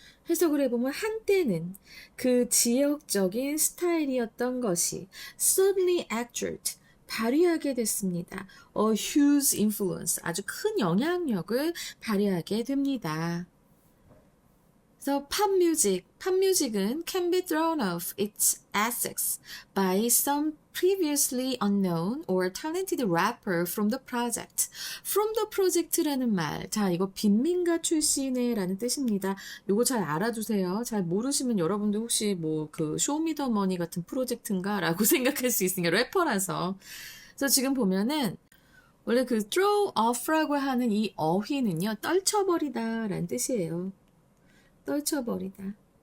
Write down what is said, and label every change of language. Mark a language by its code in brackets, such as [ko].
[ko] 해석을 해보면 한때는 그 지역적인 스타일이었던 것이 [en] suddenly exert [ko] 발휘하게 됐습니다. [en] A huge influence [ko] 아주 큰 영향력을 발휘하게 됩니다. 그래서 팝뮤직은 [en] can be thrown off its assets by some previously unknown or talented rapper from the project. From the project [ko] 라는 말, 자 이거 빈민가 출신의 라는 뜻입니다. 이거 잘 알아두세요. 잘 모르시면 여러분들 혹시 뭐 그 쇼미더머니 같은 프로젝트인가 라고 생각할 수 있으니까 래퍼라서. 그래서 지금 보면은 원래 그 throw off라고 하는 이 어휘는요, 떨쳐버리다 라는 뜻이에요. 떨쳐버리다.